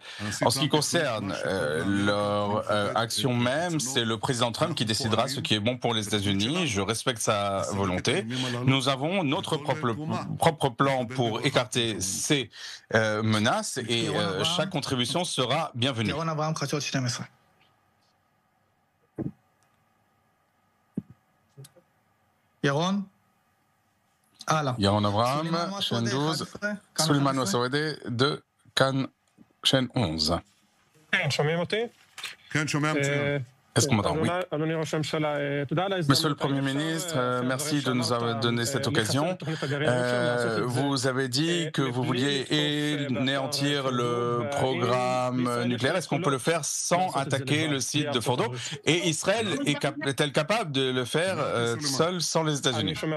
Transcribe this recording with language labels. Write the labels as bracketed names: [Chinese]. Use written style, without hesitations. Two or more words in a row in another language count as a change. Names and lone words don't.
[French] En ce qui concerne leur action même, c'est le président Trump qui décidera ce qui est bon pour les États-Unis. Je respecte sa volonté. Nous avons notre propre plan pour écarter ces menaces, et chaque contribution sera bienvenue. [Hebrew] ירון אברהם, חדשות 12. ירון? הלאה. [French] Yaron Abraham, chaîne 12, Suleiman Ouassoede de Cannes, chaîne 11. [Hebrew] כן, שומעים אותי? כן, שומע מצוין. [French] Est-ce qu'on m'entend? Oui. [Hebrew] אדוני ראש הממשלה, תודה על ההזדמנות. [French] Monsieur le Premier ministre, merci de nous avoir donné cette occasion. Vous avez dit que vous vouliez anéantir le programme nucléaire. Est-ce qu'on peut le faire sans attaquer le site de Fordo? Et Israël est-elle capable de le faire seule sans les États-Unis?